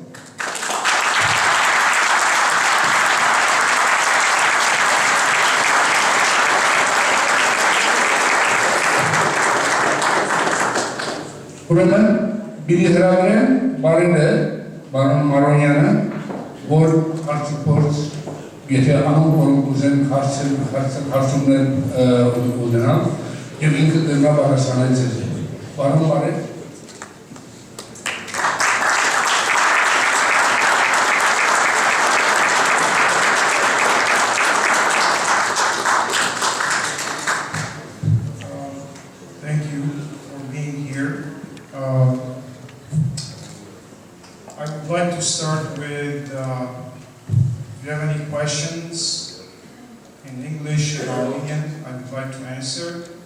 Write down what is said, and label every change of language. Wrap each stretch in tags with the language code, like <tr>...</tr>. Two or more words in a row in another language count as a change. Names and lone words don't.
<hy>Ուրեմն բիդի հրավիրեմ բարենը, բարոն Մարոնյանը, որ հարցուփորձ եթե անոնք որոնք ուզեն հարցումներ ունենալ և ինքը դրնա պատասխանել ձեզ։ Բարոն բարև։</hy> <en>Thank you for being here. I would like to start with if you have any questions in English and Armenian, I would like to answer.</en>